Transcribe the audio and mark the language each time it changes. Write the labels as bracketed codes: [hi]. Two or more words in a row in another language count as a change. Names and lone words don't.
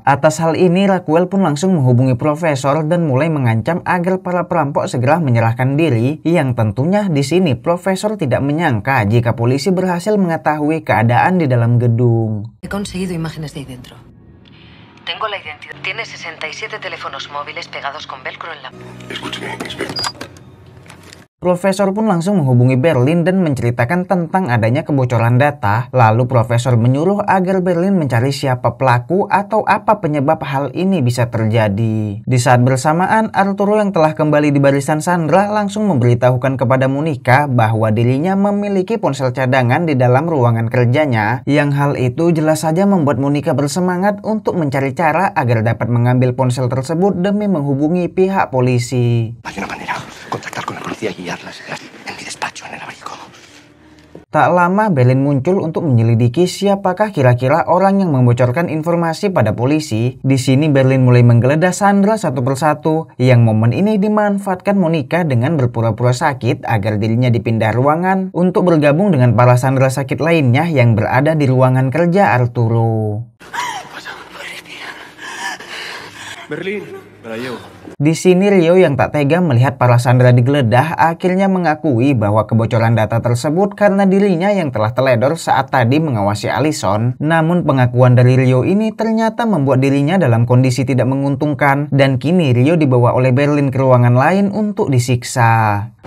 [id] Atas hal ini, Raquel pun langsung menghubungi Profesor dan mulai mengancam agar para perampok segera menyerahkan diri, yang tentunya di sini Profesor tidak menyangka jika polisi berhasil mengetahui keadaan di dalam gedung. [es] He conseguido imágenes de ahí dentro. Tengo la identidad. Tiene 67 teléfonos móviles pegados con velcro en la... Escúcheme, inspector. [id] Profesor pun langsung menghubungi Berlin dan menceritakan tentang adanya kebocoran data. Lalu Profesor menyuruh agar Berlin mencari siapa pelaku atau apa penyebab hal ini bisa terjadi. Di saat bersamaan, Arturo yang telah kembali di barisan sandera langsung memberitahukan kepada Monica bahwa dirinya memiliki ponsel cadangan di dalam ruangan kerjanya, yang hal itu jelas saja membuat Monica bersemangat untuk mencari cara agar dapat mengambil ponsel tersebut demi menghubungi pihak polisi. [es] Hay una manera, contactar con la policía y guiarlas en mi despacho en el abrigo. [id] Tak lama Berlin muncul untuk menyelidiki siapakah kira-kira orang yang membocorkan informasi pada polisi. Di sini Berlin mulai menggeledah Sandra satu persatu, yang momen ini dimanfaatkan Monica dengan berpura-pura sakit agar dirinya dipindah ruangan untuk bergabung dengan para Sandra sakit lainnya yang berada di ruangan kerja Arturo. [es] Berlín, me la llevo. [id] Di sini Rio yang tak tega melihat para Sandra digeledah akhirnya mengakui bahwa kebocoran data tersebut karena dirinya yang telah teledor saat tadi mengawasi Allison. Namun pengakuan dari Rio ini ternyata membuat dirinya dalam kondisi tidak menguntungkan dan kini Rio dibawa oleh Berlin ke ruangan lain untuk disiksa.